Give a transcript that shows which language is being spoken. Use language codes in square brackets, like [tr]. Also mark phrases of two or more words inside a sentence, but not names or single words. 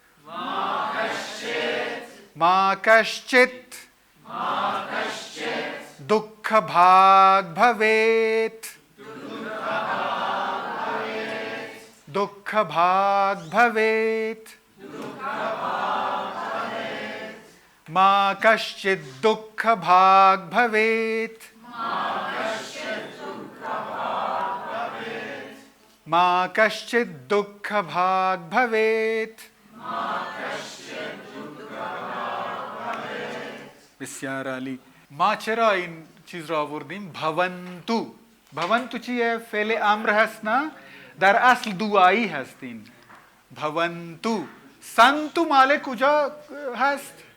[sa] दुःखभाग् भवेत् दुःखभाग् भवेत् मा कश्चित् दुःखभाग् भवेत् मा कश्चित् दुःखभाग् भवेत्. [fa] بسیار عالی. ما چرا این چیز را آوردیم؟ بھونتو. بھونتو چیه؟ فعل امر هست نه؟ در اصل دعایی هستین. بھونتو. سنتو مال کجا هست؟